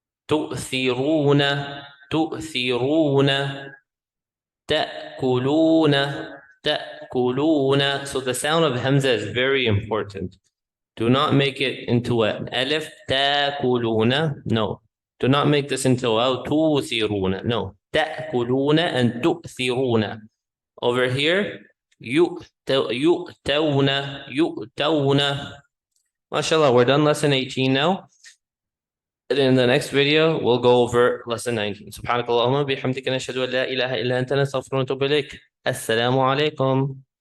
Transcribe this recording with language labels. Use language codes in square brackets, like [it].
[ar] تؤثرون تؤثرون تأكلون تأكلون. [en] So the sound of hamza is very important. Do not make it into an alif. [ar] تأكلون. [en] No. Do not make this into a تؤثرون. No. [ar] تأكلون and تؤثرون. [en] Over here, [ar] يؤتون يؤتون. [en] MashaAllah, we're done lesson 18 now. And in the next video, we'll go over lesson 19. [ar] سبحانك اللهم وبحمدك نشهد أن لا إله إلا أنت نستغفرك ونتوب إليك. السلام عليكم.